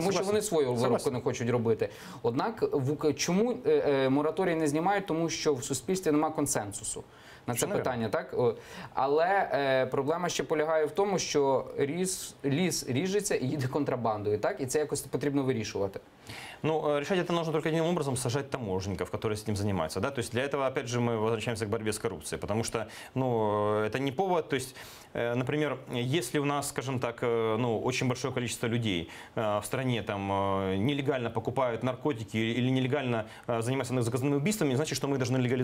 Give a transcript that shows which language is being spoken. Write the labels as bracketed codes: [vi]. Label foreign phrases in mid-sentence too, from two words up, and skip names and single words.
[uk] Тому що вони свою виробку не хочуть робити. Однак, чому мораторій не знімають? Тому що в суспільстві немає консенсусу на це питання, так? Але проблема ще полягає в тому, що ліс ріжеться і їде контрабандою, так? І це якось потрібно вирішувати. [ru] Ну, решать это нужно только одним образом — сажать таможенников, которые с этим занимаются. Да? То есть для этого, опять же, мы возвращаемся к борьбе с коррупцией, потому что, ну, это не повод. То есть, например, если у нас, скажем так, ну, очень большое количество людей в стране там нелегально покупают наркотики или нелегально занимаются заказными убийствами, значит, что мы их должны легализовывать.